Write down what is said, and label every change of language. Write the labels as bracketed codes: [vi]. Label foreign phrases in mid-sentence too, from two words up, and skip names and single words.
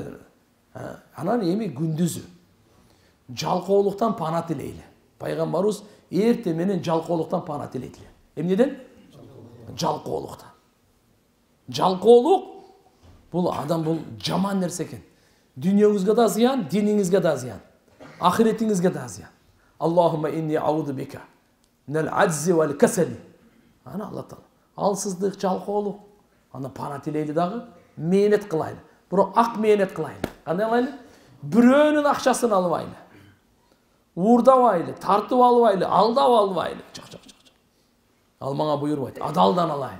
[ky] Анан эми күндүзү жалкоолуктан пана тилейли. Пайгамбарыбыз эртең менен жалкоолуктан пана тилейт. Эмнеден? Жалкоолуктан. Жалкоолук бул адам бул жаман нерсе экен. Дүйнөңүзгө да зыян, диниңизге да зыян, ахиретиңизге да зыян. [ar] اللهم إني أعوذ بك من العجز والكسل. [ky] Ана Алла таала. Алсыздык, жалкоолук. Аны пана тилейли дагы, мээнет кылайлы. Бирок ак мээнет кылайлы. Кандай кылайлы? Бирөөнүн акчасын албайлы. Уурдабайлы, тартып албайлы, алдап албайлы. Жок. Ал мага буйрубайт. Адалдан алайын.